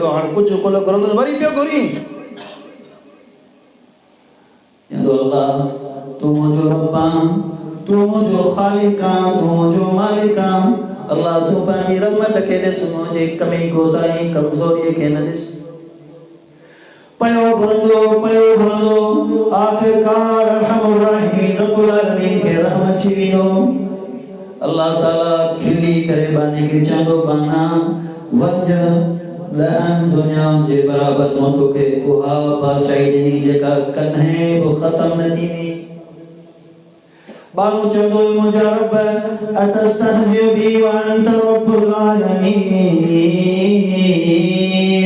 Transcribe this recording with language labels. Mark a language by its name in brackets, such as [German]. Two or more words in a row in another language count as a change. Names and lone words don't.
[Sindhi] हाणे कुझु कुल घुरंदो वरी पियो घुरी. चवंदो अल्लाह तू मुंहिंजो रब आहे तू मुंहिंजो ख़ालिक आहे तू मुंहिंजो मालिक आहे. अल्लाह तू पंहिंजी रहमत खे ॾिस मुंहिंजे कमी कोताही कमज़ोरीअ खे न ॾिस. पयो घुरंदो आख़िरकार [Arabic] أرحم الراحمين رب العالمين [Sindhi] खे रहम अची वियो. अल्लाह ताला खिली करे बानी खे चवंदो बाना वञ लहन दुनिया जे बराबर मां तोखे उहा बादशाही ॾिनी जेका कॾहिं बि ख़तम न थींदी. [Arabic] बानो चवंदो मुंहिंजा रब أتستهزئ بي وأنت رب العالمين.